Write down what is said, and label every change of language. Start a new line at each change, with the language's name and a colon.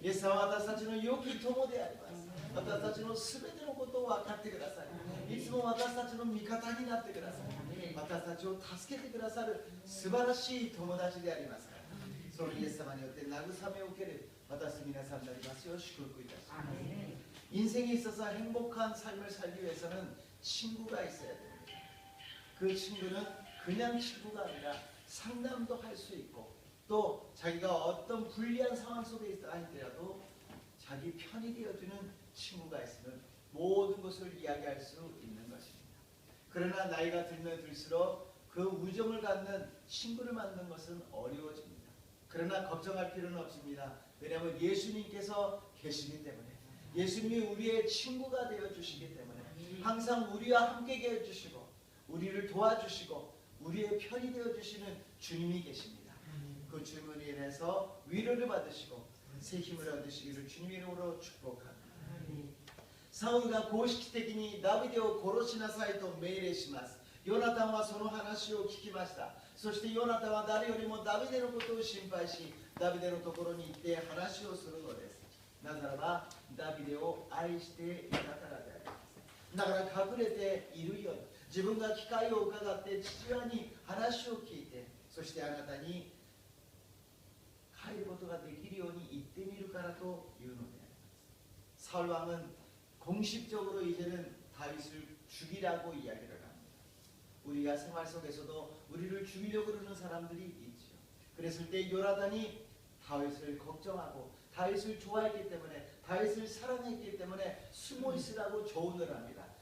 Japanese: イエス様は私たちの良き友であります。私たちの全てのことを分かってください。いつも私たちの味方になってください。私たちを助けてくださる素晴らしい友達でありますから、そのイエス様によって慰めを受ける私皆さんになりますよう祝福いたします。
Korean: 인생에 있어서 행복한 삶을 살기 위해서는 친구가 있어야 됩니다. 그 친구는 그냥 친구가 아니라 상담도 할 수 있고, 또 자기가 어떤 불리한 상황 속에 있다 할지라도 자기 편이 되어주는 친구가 있으면 모든 것을 이야기할 수 있는 것입니다. 그러나 나이가 들면 들수록 그 우정을 갖는 친구를 만드는 것은 어려워집니다. 그러나 걱정할 필요는 없습니다. 왜냐하면 예수님께서 계시기 때문에, 예수님이 우리의 친구가 되어주시기 때문에 항상 우리와 함께 해주시고 우리를 도와주시고 우리의 편이 되어주시는 주님이 계십니다. 그 주님으로 인해서 위로를 받으시고 새 힘을 얻으시기를 주님의 이름으로 축복합니다.
Japanese: 사울가 공식的にダビデを殺しなさいと命令します。ヨナタンはその話を聞きました。そしてヨナタンは誰よりもダビデのことを心配し、ダビデのところに行って話をするのです。なぜならばダビデを愛していたからであります。だから隠れているように、自分が機会を伺って父親に話を聞いて、そしてあなたに帰ることができるように言ってみるからというのであります。
Korean: サウル왕은 공식적으로 이제는 다윗을 죽이라고 이야기를 합니다. 우리가 생활 속에서도 우리를 죽이려고 그러는 사람들이 있죠. 그랬을 때 요나단이 다윗을 걱정하고 다윗을 좋아했기 때문에, 다윗을 사랑했기 때문에 숨어 있으라고 조언을 합니다.